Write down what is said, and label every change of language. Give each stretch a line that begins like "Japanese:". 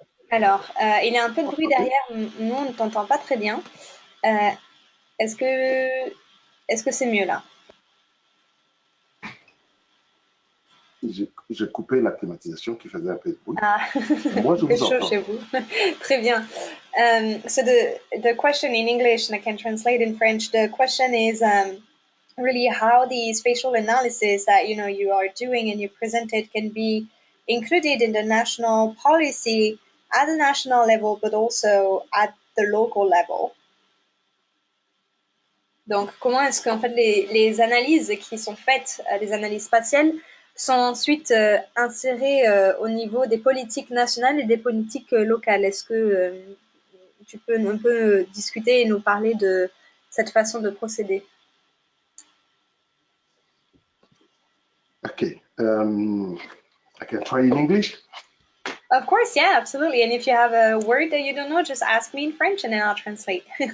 French: Alors, il y a un peu de bruit derrière, nous on ne t'entend pas très bien. Est-ce que c'est mieux là? J'ai coupé la climatisation qui faisait un peu de bruit. Ah, Moi, je vous chaud chez vous. Très bien.
English: So the question in English, and I can translate in French, the question is really how the spatial analysis that you are doing and you presented can be included in the national policy at the national level, but also at the local level.
French: Donc, comment est-ce qu'en fait les analyses qui sont faites, les analyses spatiales, sont ensuite insérées au niveau des politiques nationales et des politiques locales? Est-ce que tu peux un peu discuter et nous parler de cette façon de procéder?
English: Okay, I can try in English. Of course, yeah, absolutely. And if you have a word that you don't know, just ask me in French and then I'll translate.